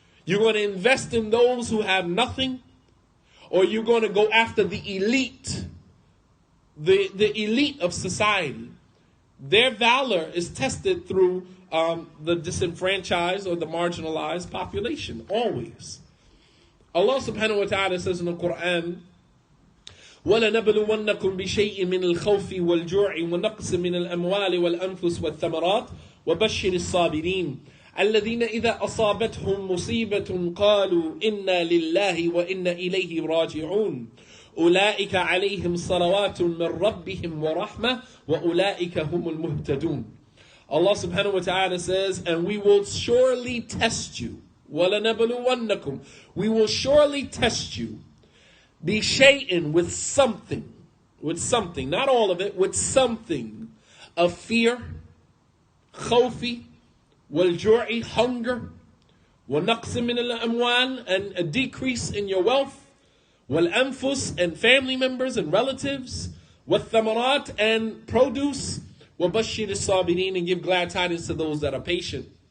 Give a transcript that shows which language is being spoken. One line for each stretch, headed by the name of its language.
English: You're going to invest in those who have nothing, or you're going to go after the elite, the elite of society. Their valor is tested through the disenfranchised or the marginalized population, always. Allah subhanahu wa ta'ala says in the Quran,
Arabic: وَلَنَبْلُوَنَّكُمْ بِشَيْءٍ مِّنَ الْخَوْفِ وَالْجُوعِ وَنَقْصٍ مِّنَ الْأَمْوَالِ وَالْأَنفُسِ وَالثَّمَرَاتِ وَبَشِّرِ الصَّابِرِينَ الَّذِينَ إِذَا أَصَابَتْهُم مُّصِيبَةٌ قَالُوا إِنَّا لِلَّهِ وَإِنَّا إِلَيْهِ رَاجِعُونَ أُولَٰئِكَ عَلَيْهِمْ صَلَوَاتٌ مِّن رَّبِّهِمْ وَرَحْمَةٌ وَأُولَٰئِكَ هُمُ الْمُهْتَدُونَ.
English: Allah subhanahu wa ta'ala says, and we will surely test you.
Arabic: وَلَنَبْلُوَنَّكُمْ.
English: We will surely test you.
Arabic: بِشَيْءٍ
English: with something, not all of it, with something of fear,
Arabic: khawfi, wal-ju'i,
English: hunger,
Arabic: وَنَقْصٍ مِّنَ الْأَمْوَالِ,
English: and a decrease in your wealth,
Arabic: wal-anfus,
English: and family members and relatives,
Arabic: wal-thamarat,
English: and produce,
Arabic: وَبَشِّرِ الصَّابِرِينَ,
English: and give glad tidings to those that are patient.